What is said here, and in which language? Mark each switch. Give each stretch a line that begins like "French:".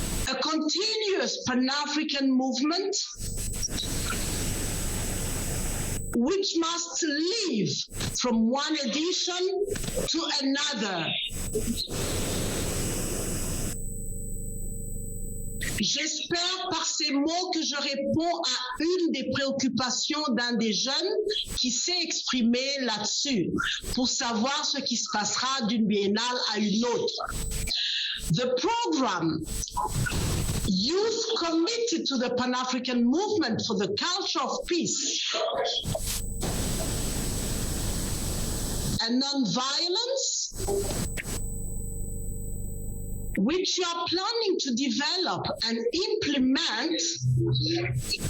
English: a continuous Pan-African movement which must live from one edition to another.
French: J'espère par ces mots que je réponds à une des préoccupations d'un des jeunes qui s'est exprimé là-dessus pour savoir ce qui se passera d'une biennale à une autre.
English: The program, Youth Committed to the Pan-African Movement for the Culture of Peace and Non-Violence, which you are planning to develop and implement,